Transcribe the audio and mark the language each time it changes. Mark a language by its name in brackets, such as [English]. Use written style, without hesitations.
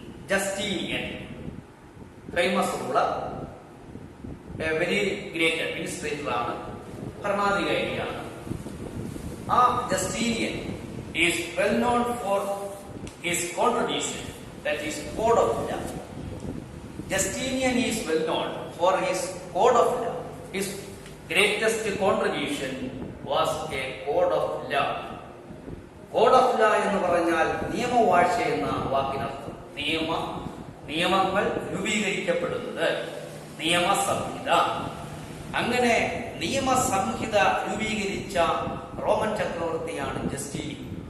[Malayalam] Justinian famous ഉള്ള [English] very great administrator [Malayalam] ആണ്, ഭരണാധികാരിയാണ്. [English] ആ Justinian is well known for his contribution, that is code of law. Justinian is well known for his code of law. His greatest contribution was a code of law. [Malayalam] Code of law എന്ന് പറഞ്ഞാൽ നിയമവാഴ്ച എന്ന വാക്കിനർത്ഥം. നിയമങ്ങൾ രൂപീകരിക്കപ്പെടുന്നത്, നിയമസംഹിത. അങ്ങനെ നിയമസംഹിത രൂപീകരിച്ച Roman ചക്രവർത്തിയാണ് Justinian.